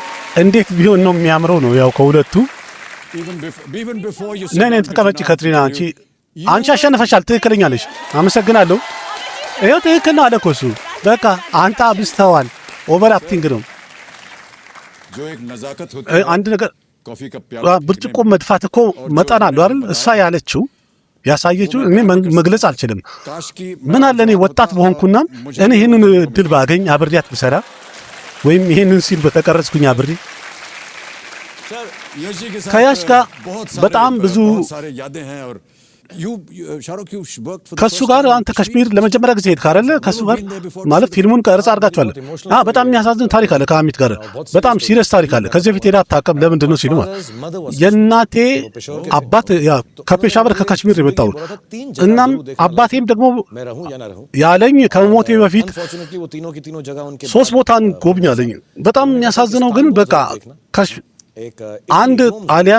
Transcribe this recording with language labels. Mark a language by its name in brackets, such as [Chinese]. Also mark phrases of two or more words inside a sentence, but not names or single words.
[Amharic] እንዴት ቢሆን ነው የሚያምረው ነው ያው ከሁለቱ [English] even before you [Amharic] ነይ ተቀመጪ ካትሪና አንቺ አሸነፈሻል ትክክለኛ ነሽ አመሰግናለሁ ይኸው ትክክል ነው አለ እኮ እሱ በቃ አንተ አብስተዋል [English] over acting [Amharic] ነው [Hindi] जो एक नजाकत होती [Amharic] አንድ ነገር [Hindi] कॉफी का प्याला [Amharic] ብርጭቆ መድፋት እኮ መጠን አለው አይደል እሷ ያለችው ያሳየችው እኔ መግለጽ አልችልም [Hindi] काश की [Amharic] ምን አለ እኔ ወጣት በሆንኩና እኔ ይሄንን ድል ባገኝ አብሬያት ብሰራ ወይም ይሄንን ሲል በተቀረጽኩኝ አብሬ [Hindi] यशी के साथ [Amharic] ከያሽ ጋር [Hindi] बहुत [Amharic] በጣም ብዙ [Hindi] सारे यादें हैं और शाहरुख [English] you worked for the [Amharic] ከሱ ጋር አንተ ካሽሚር ለመጀመሪያ ጊዜ ሄድክ አይደል ከሱ ጋር ማለት ፊልሙን ቀርጻ አድርጋችኋል በጣም የሚያሳዝን ታሪክ አለ ከአሚት ጋር በጣም ሲሪየስ ታሪክ አለ ከዚህ በፊት ሄዳ አታውቅም ለምንድን ነው ሲሉ የእናቴ አባት ያ ከፔሻወር ከካሽሚር የመጣው እናም አባቴም ደግሞ ያለኝ ከሞቴ በፊት ሶስት ቦታን ጎብኛለኝ በጣም የሚያሳዝነው ግን በቃ አንድ ጣሊያን